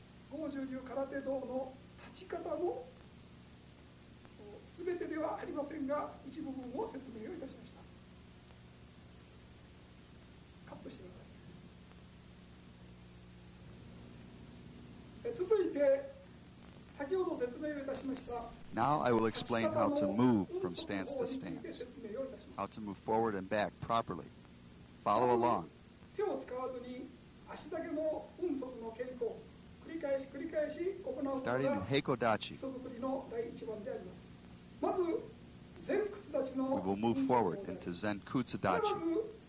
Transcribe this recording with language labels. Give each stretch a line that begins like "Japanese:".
Japanese: Goju-ryu空手道の立ち方の全てではありませんが一部分を説明をいたしました。カットしてください。続いて先ほど説明をいたしました。
English: Now I will explain how to move from stance to stance, how to move forward and back properly. Follow along.
Japanese: 手を使わずに足だけの運足の稽古。
English: Starting in Heikodachi, we will move forward into Zenkutsudachi.